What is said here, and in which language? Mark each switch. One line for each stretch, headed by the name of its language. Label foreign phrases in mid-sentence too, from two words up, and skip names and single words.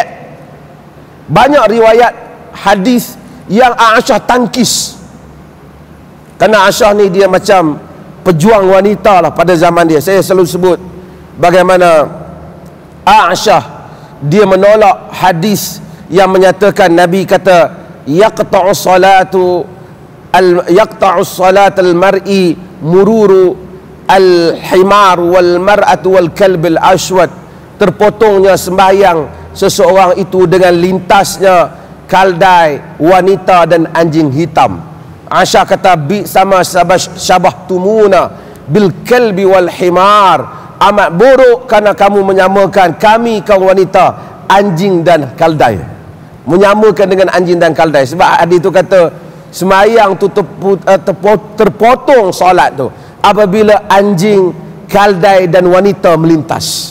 Malay: Banyak riwayat hadis yang Aisyah tangkis, kerana Aisyah ni dia macam pejuang wanita lah pada zaman dia. Saya selalu sebut bagaimana Aisyah dia menolak hadis yang menyatakan Nabi kata
Arabic: يقطع صلاة المرء مرور الحمار والمرأة والكلب الأسود,
Malay: terpotongnya sembahyang seseorang itu dengan lintasnya kaldai, wanita dan anjing hitam. Aisyah kata
Arabic: بئس ما شبهتمونا بالكلب والحمار,
Malay: amat buruk kerana kamu menyamakan kami kaum wanita anjing dan kaldai, menyamakan dengan anjing dan kaldai. Sebab hadis itu kata sembahyang tu terpotong solat tu apabila anjing, kaldai dan wanita melintas.